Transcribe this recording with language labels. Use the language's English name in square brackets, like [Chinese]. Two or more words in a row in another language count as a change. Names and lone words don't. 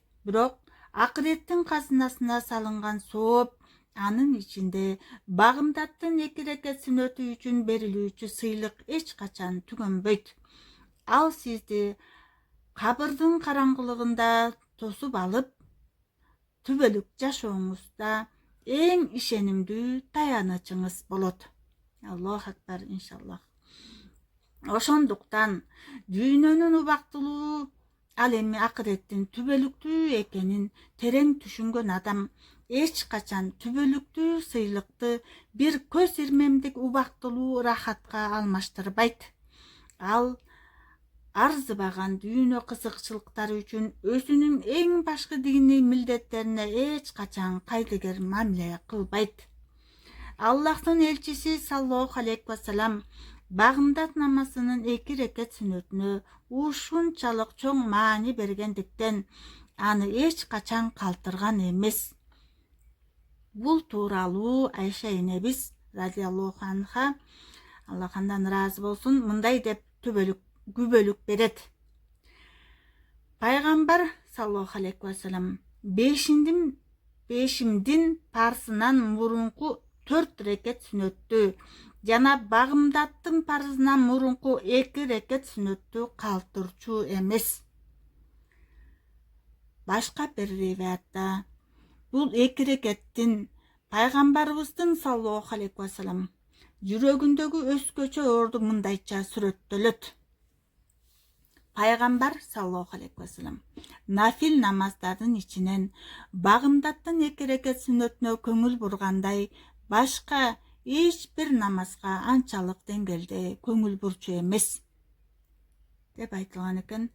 [Kyrgyz] Бирок акыреттин казынасына салынган сооп, анын ичинде багымдаттын 2 рекет сүнөтү үчүн берилүүчү сыйлык эч качан түгөнбөйт. Ал сизди кабырдын караңгылыгында тосуп алып, түбөлүк жашооңузда эң ишенимдүү таянычыңыз болот. [Arabic] الله أكبر إن شاء الله. [Kyrgyz] Ошондуктан дүйнөнүн убактылуу, ал эми акыреттин түбөлүктүү экенин терең түшүнгөн адам эч качан түбөлүктүү сыйлыкты бир көз ирмемдик убактылуу рахатка алмаштырбайт. Ал арзыбаган дүйнө кызыкчылыктары үчүн өзүнүн эң башкы диний милдеттерине эч качан кайдыгер мамиле кылбайт. Аллахтын элчиси [Arabic] صلى الله عليه وسلم [Kyrgyz] багымдат намазынын 2 рекет сүнөтүнө ушунчалык чоң маани бергендиктен аны эч качан калтырган эмес. Бул тууралуу Айша энебиз [Arabic] رضي الله عنها, [Kyrgyz] Аллах андан ыраазы болсун, мындай деп күбөлүк берет. Пайгамбар [Arabic] صلى الله عليه وسلم [Kyrgyz] бешимдин парсынан мурунку 4 рекет сүнөттү жана багымдаттын парызынан мурунку 2 рекет сүнөттү калтырчу эмес. Башка бир риваятта бул 2 рекеттин пайгамбарыбыздын [Arabic] صلى الله عليه وسلم [Kyrgyz] жүрөгүндөгү өзгөчө орду мындайча сүрөттөлөт. Пайгамбар [Arabic] صلى الله عليه وسلم [Kyrgyz] нафил намаздардын ичинен багымдаттын 2 рекет сүннөтүнө көңүл бургандай башка эч бир намазга анчалык деңгээлде көңүл бурчу эмес деп айтылган экен.